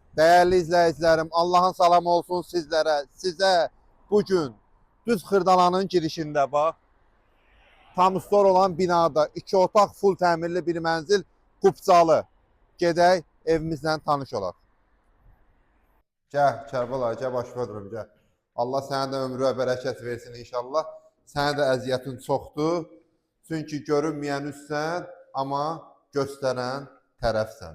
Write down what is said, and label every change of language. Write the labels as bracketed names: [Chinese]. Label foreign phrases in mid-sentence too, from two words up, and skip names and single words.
[Turkish] Değerli izleyicilerim, Allah'ın salamı olsun sizlere. [Azerbaijani] Size bugün [Turkish] Düz Xırdalanın girişinde bak, [Azerbaijani] tam store olan binada 2 otaq full təmirli bir mənzil Qubcalı. Gedək evimizlə tanış olaq. Gəl, Kərbəla, gəl başıma durum, gəl. Allah sənə də ömrü və bərəkət versin inşallah. Sənə də əziyyətin çoxdur. Çünki görünməyən üstsən, amma göstərən tərəfsən.